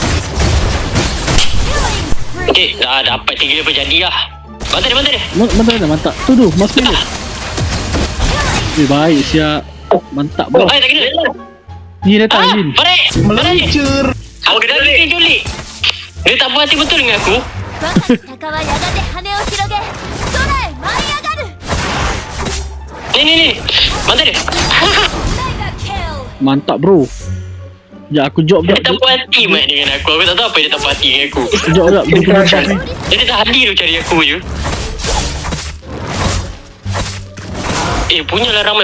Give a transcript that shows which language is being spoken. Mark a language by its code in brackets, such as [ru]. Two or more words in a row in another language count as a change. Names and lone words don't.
[ms] Okay, dapat 3 lepas jadi lah. Bantai dia. Mantap. Tu masuk dia. Baik siap. Mantap bos. Tak kena. Ni datang Jin. Balik. Aku kena culik. Dia tak puas hati betul dengan aku. [ja] 我が鷹はやがて羽を広げ空へ舞い上がる [ms] Ni. Bantai dia. Mantap bro. Ya aku jawab Dia tak puas hati mat dengan aku. Aku tak tahu apa dia tak puas hati dengan aku. Jawab dia punya buff ni. Dia tak hadir tu cari aku je. Punyalah ramai.